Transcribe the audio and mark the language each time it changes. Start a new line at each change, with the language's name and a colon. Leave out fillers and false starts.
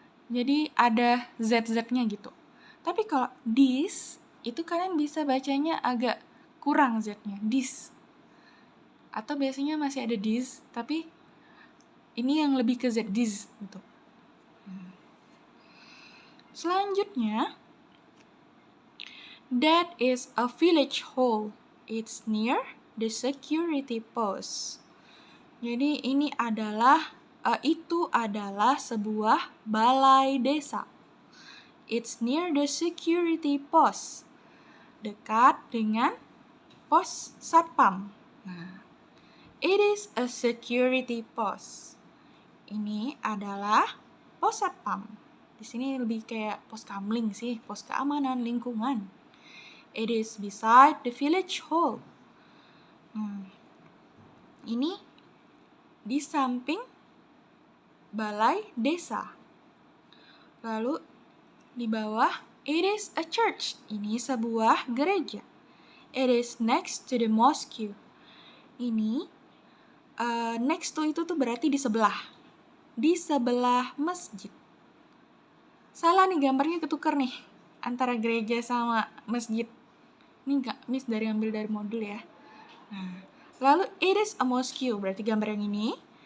Indonesian: Jadi ada Z-nya gitu. Tapi kalau this, itu kalian bisa bacanya agak kurang Z-nya, this. Atau biasanya masih ada this, tapi ini yang lebih ke Z, this gitu. Selanjutnya,
English: that is a village hall. It's near the security post.
Indonesian: Jadi ini adalah itu adalah sebuah balai desa.
English: It's near the security post.
Indonesian: Dekat dengan pos satpam. Nah,
English: it is a security post.
Indonesian: Ini adalah pos satpam. Di sini lebih kayak pos kamling sih, pos keamanan lingkungan.
English: It is beside the village hall.
Indonesian: Ini di samping balai desa. Lalu di bawah,
English: it is a church.
Indonesian: Ini sebuah gereja.
English: It is next to the mosque.
Indonesian: Ini next to itu tuh berarti di sebelah. Di sebelah masjid. Salah nih, gambarnya ketukar nih antara gereja sama masjid. Ini Miss ambil dari modul ya. Nah, lalu
English: it is a mosque,
Indonesian: berarti gambar yang ini.